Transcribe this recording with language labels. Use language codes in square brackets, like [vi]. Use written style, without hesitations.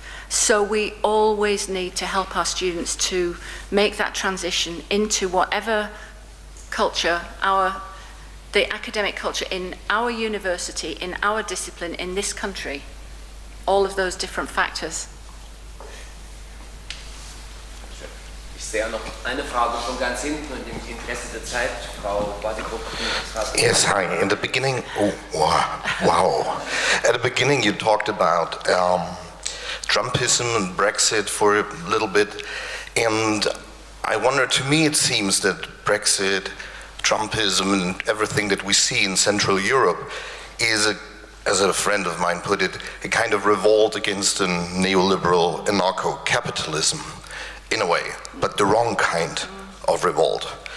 [en] So we always need to help our students to make that transition into whatever culture, the academic culture in our university, in our discipline, in this country, all of those different factors. [de] Ich sehe noch eine Frage von ganz hinten und im Interesse der Zeit, Frau Badikow. [en] Yes, hi. In the beginning, wow. At the beginning you talked about Trumpism and Brexit for a little bit, and I wonder, to me it seems that Brexit, Trumpism and everything that we see in Central Europe is, as a friend of mine put it, a kind of revolt against a neoliberal anarcho-capitalism, in a way, but the wrong kind of revolt.